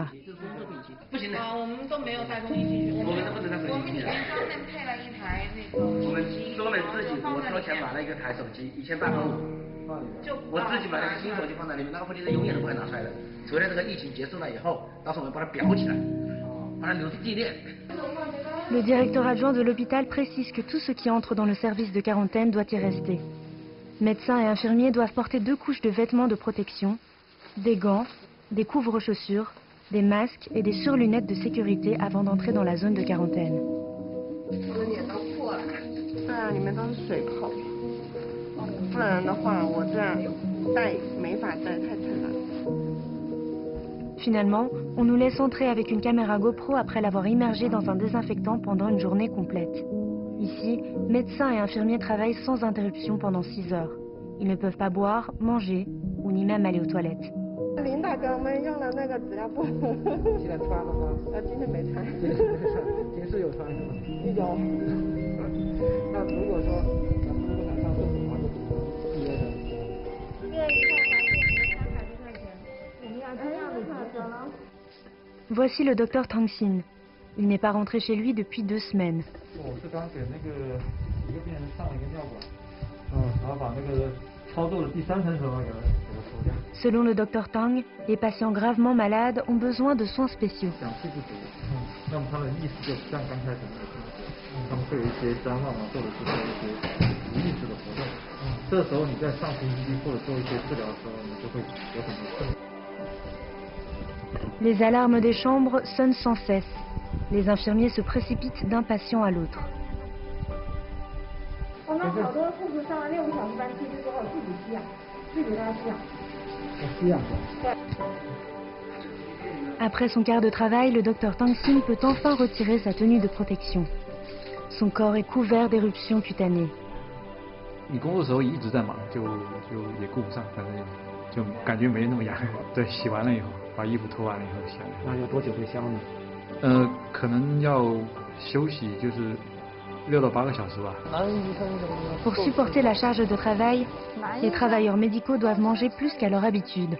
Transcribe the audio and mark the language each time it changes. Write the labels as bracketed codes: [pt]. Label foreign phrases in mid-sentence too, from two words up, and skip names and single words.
[zh] 不行的，我们都没有带东西进去，我们都不能带手机进去。我们专门配了一台那个，我们专门自己我掏钱买了一个台手机，1850，我自己买了一个新手机放在里面，那个手机是永远都不会拿出来的，除了这个疫情结束了以后，到时候我们把它裱起来，把它留作纪念。 [fr] Le directeur adjoint de l'hôpital précise que tout ce qui entre dans le service de quarantaine doit y rester. Médecins et infirmiers doivent porter 2 couches de vêtements de protection, des gants, des couvre-chaussures, des masques et des surlunettes de sécurité avant d'entrer dans la zone de quarantaine. [zh] 我的脸都破了，对啊，里面都是水泡，不然的话我这样戴没法戴，太沉了。 [fr] Finalement, on nous laisse entrer avec une caméra GoPro après l'avoir immergé dans un désinfectant pendant une journée complète. Ici, médecins et infirmiers travaillent sans interruption pendant 6 heures. Ils ne peuvent pas boire, manger ou ni même aller aux toilettes. [zh] 林大哥，我们用了那个纸尿布。今天穿了吗？今天没穿。今天没穿，平时有穿是吗？有。那如果说咱们不想上厕所的话，就预约的。这一套环境才300多块钱，我们要这样的急诊。 [fr] Voici le docteur Tang Xin. Il n'est pas rentré chez lui depuis 2 semaines. [zh] 我是刚给那个一个病人上了一个尿管，然后把那个操作的第3层手术给他抽掉。 [fr] Selon le docteur Tang, les patients gravement malades ont besoin de soins spéciaux. [zh] 氧气不足，那么他的意识就不像刚开始那个，他们会有一些谵妄啊，或者是说一些密式的活动，这时候你在上呼吸机或者做一些治疗的时候，你就会有很多困难。 [fr] Les alarmes des chambres sonnent sans cesse. Les infirmiers se précipitent d'un patient à l'autre. [zh] 我们好多护士上了6个小时班出去之后自己吸氧，自己在吸氧。吸氧。对。 [fr] Après son quart de travail, le docteur Tang Xin peut enfin retirer sa tenue de protection. Son corps est couvert d'éruptions cutanées. [zh] 你工作的时候一直在忙，就也顾不上，反正就感觉没那么痒。对，洗完了以后，把衣服脱完了以后洗完。那要多久会消呢？可能要休息，就是6到8个小时吧。 [fr] Pour supporter la charge de travail, les travailleurs médicaux doivent manger plus qu'à leur habitude.